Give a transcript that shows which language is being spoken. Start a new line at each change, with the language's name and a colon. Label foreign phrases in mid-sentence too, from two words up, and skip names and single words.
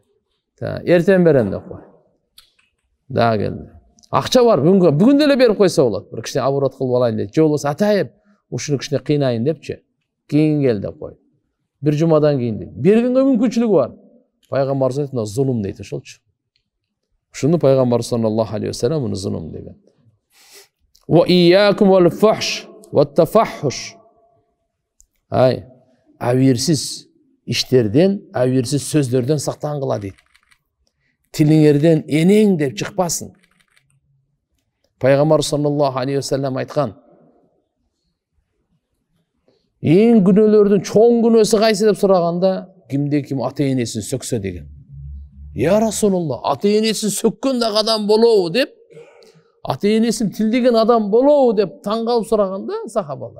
Kyrgyz: Эртең берем деп кой. Да келди. Акча бар, бүгүн деле берип койсо болот. Бир кичине оборот кылып алайын дейт. Же болбосо атайып ушуну кичине кыйнайын депчи. Кийин кел деп кой. Бир жумадан кийин дейт. Бергенге мүмкүнчүлүгү бар. Пайгамбар айтты, зулум дейт ошолчу. Ушуну пайгамбар
Arabic: صلى الله عليه وسلم
Kyrgyz: муну зулум деген.
Arabic: وإياكم والفحش والتفحش.
Kyrgyz: Ай, абийирсиз иштерден, абийирсиз сөздөрдөн сактангыла дейт. Тилиңерден энең деп чыкпасын. Пайгамбар
Arabic: صلى الله عليه وسلم
Kyrgyz: айткан. Эң күнөөлөрдүн чоң күнөөсү кайсы деп сураганда, кимде ким ата энесин сөксө деген.
Arabic: يا رسول الله,
Kyrgyz: ата энесин сөккөн да адам болобу деп, ата энесин тилдеген адам болобу деп таң калып сураганда сахабалар.